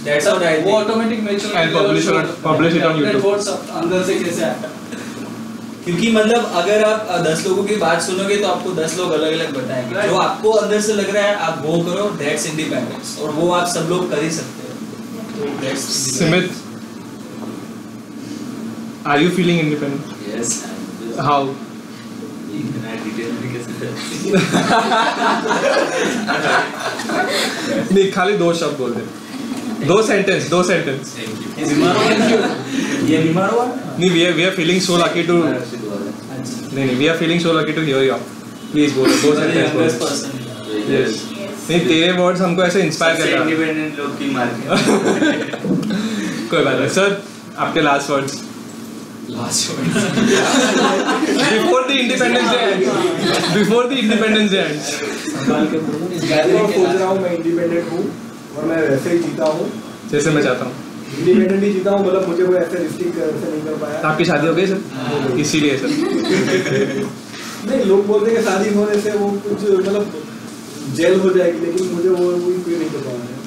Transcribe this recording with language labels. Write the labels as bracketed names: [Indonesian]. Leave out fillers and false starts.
[English] That's what I think. [Hindi] वो automatic nature [English] And publish it on YouTube. [Hindi] Thoughts अंदर से कैसे आता है। क्योंकि मतलब अगर आप 10 लोगों की बात सुनोगे तो आपको 10 लोग अलग अलग बताएंगे। जो आपको अंदर से लग रहा है आप वो करो, [English] that's independence, [Hindi] और वो आप सब लोग कर ही सकते हैं। तो that's [English] Simit, are you feeling independent? Yes. How? [Hindi] नहीं, खाली 2 शब्द बोल दे, 2 सेंटेंस। ये बीमार हुआ? [English] नहीं, we are feeling so lucky to नहीं, we are feeling so lucky to hear you. [Hindi] Please बोलो, 2 सेंटेंस। [English] Yes. [Hindi] नहीं, तेरे वर्ड्स हमको ऐसे इंस्पायर कर रहा है। इंडिपेंडेंट लोग की मार कोई बात नहीं सर, आपके last words. [English] Before the Independence Day ends. Before the Independence Day ends. [Hindi] मैं सोच रहा हूँ मैं इंडिपेंडेंट हूँ और मैं वैसे ही जीता हूँ जैसे मैं चाहता हूँ। इंडिपेंडेंट ही जीता हूँ, मतलब मुझे कोई ऐसे रिस्ट्रिक्ट ऐसे नहीं कर पाया। आपकी शादी हो गई सर? इसीलिए सर। नहीं, लोग बोलते हैं कि शादी होने से वो कुछ मतलब जेल हो जाएगी, लेकिन मुझे वो कोई नहीं कर पाया।